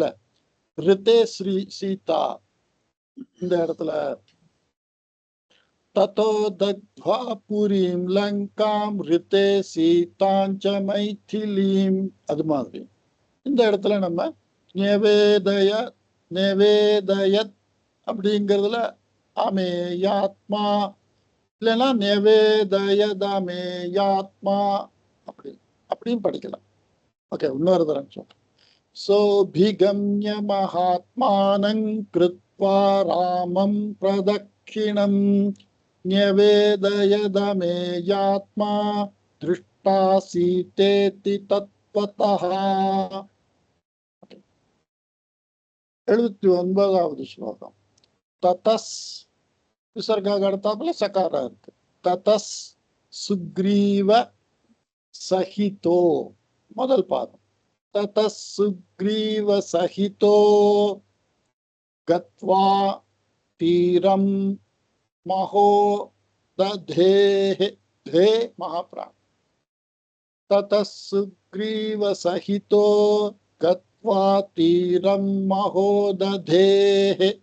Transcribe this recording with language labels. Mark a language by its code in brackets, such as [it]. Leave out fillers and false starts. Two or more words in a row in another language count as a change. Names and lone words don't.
[sa] ऋते श्री सीता [ta] இந்த இடத்துல [sa] ततो दत्वा पुरीं लङ्कां ऋते सीतां च मैथिलीम् [ta] அது மாதிரி இந்த இடத்துல நம்ம நேவேதயத் அப்படிங்கிறதுல அமேயாத்மா இல்லைன்னா நேவேதயதமேயாத்மா அப்படி அப்படியும் படிக்கலாம். ஓகே, இன்னொரு தரம் சொல்றேன். [sa] सोऽभिगम्य महात्मानं कृत्वा रामं प्रदक्षिणं न्यवेदयदमे यात्मा दृष्टासीतेति तत्त्वतः. [ta] 79வது ஸ்லோகம். ததஸ் விசர்காக அடுத்தாப்புல சகாரா இருக்கு. [sa] ततः सुग्रीव सहितो [ta] முதல் பாதம். [sa] ततः सुग्रीव सहितो गत्वा तीरं महोदधेः धे महाप्राण. ततः सुग्रीव सहितो गत्वा तीरं महोदधेः